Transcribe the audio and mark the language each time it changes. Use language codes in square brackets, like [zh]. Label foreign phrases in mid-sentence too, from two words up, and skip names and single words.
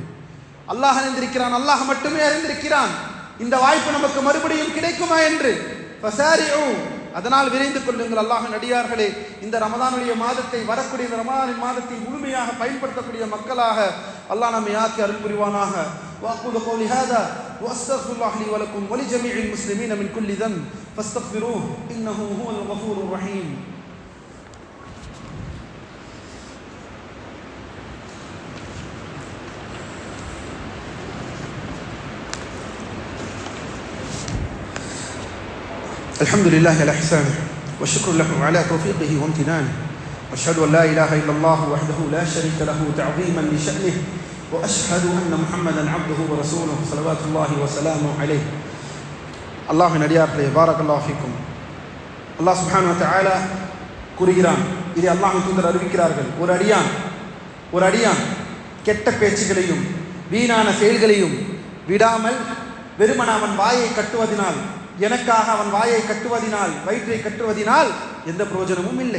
[ta] அல்லாஹ் அறிந்திருக்கிறான், அல்லாஹ் மட்டுமே அறிந்திருக்கிறான் இந்த வாய்ப்பு நமக்கு மறுபடியும் கிடைக்குமா என்று. அதனால் விரைந்து கொள்ளுங்கள் அல்லாஹ்வின் அடியார்களே. இந்த ரமதானுடைய மாதத்தை, வரக்கூடிய இந்த ரமதானின் மாதத்தை முழுமையாக பயன்படுத்தக்கூடிய மக்களாக அல்லாஹ் நம்மை ஆக்கி அருள் புரிவானாக. [ar] وأقول قولي هذا وأستغفر الله لي ولكم ولجميع المسلمين من كل ذنب فاستغفروه إنه هو الغفور الرحيم. الحمد لله على إحسانه والشكر له على توفيقه وامتنانه وأشهد أن لا إله إلا الله وحده لا شريك له تعظيما لشأنه وأشهد أن محمدا عبده ورسوله صلوات الله وسلامه عليه. [ta] அல்லாஹ்வின் அடியார்களே, [ar] بارك الله فيكم. [ta] அல்லாஹ் [ar] سبحانه وتعالى [ta] கூறுகிறான், இதை அல்லாஹ்வின் தூதர் அறிவிக்கிறார்கள், ஒரு அடியான் கெட்ட பேச்சுகளையும் வீணான செயல்களையும் விடாமல் வெறுமன அவன் வாயை கட்டுவதினால், எனக்காக அவன் வாயை கட்டுவதினால், வயிற்றை கட்டுவதினால் எந்த பிரயோஜனமும் இல்லை.